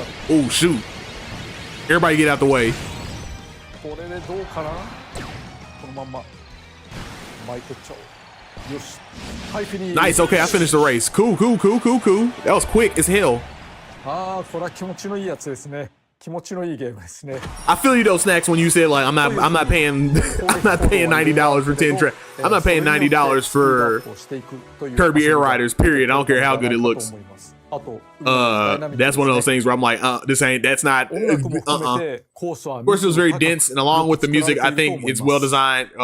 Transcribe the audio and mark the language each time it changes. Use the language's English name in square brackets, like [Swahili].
[English] Oh shoot. Everybody get out the way. [Japanese] これでどうかな。このまんま巻いてっちゃおう。よし。 [English] Nice, okay, I finished the race. Cool, cool, cool, cool, cool. That was quick as hell. [Japanese] ああ、これは気持ちのいいやつですね。気持ちのいいゲームですね。 [English] I feel you though, Snacks, when you said like I'm not paying $90 for 10 tracks. I'm not paying $90 for Kirby Air Riders, period. I don't care how good it looks. That's one of those things where I'm like, that's not, Of course, it was very dense, and along with the music, I think it's well designed.